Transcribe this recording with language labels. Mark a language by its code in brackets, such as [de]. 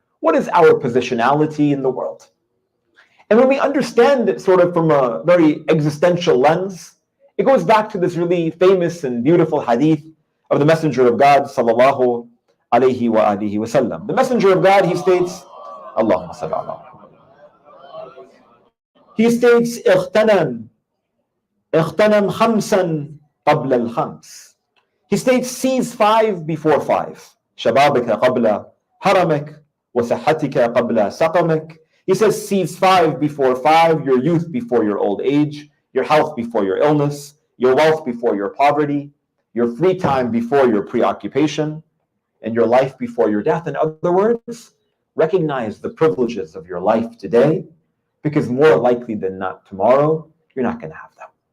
[en] What is our positionality in the world? And when we understand it sort of from a very existential lens, it goes back to this really famous and beautiful hadith of the Messenger of God, sallallahu alayhi wa alihi wa sallam. The Messenger of God, he states, [ar] Allahumma salli ala Muhammad. [en] He states, [ar] اغتنم خمسا قبل الخمس. [en] He states, seize five before five. [ar] شبابك قبل هرمك وصحتك قبل سقمك. [en] He says, seize five before five, your youth before your old age, your health before your illness, your wealth before your poverty, your free time before your preoccupation, and your life before your death. In other words, recognize the privileges of your life today, because more likely than not tomorrow, you're not going to have them.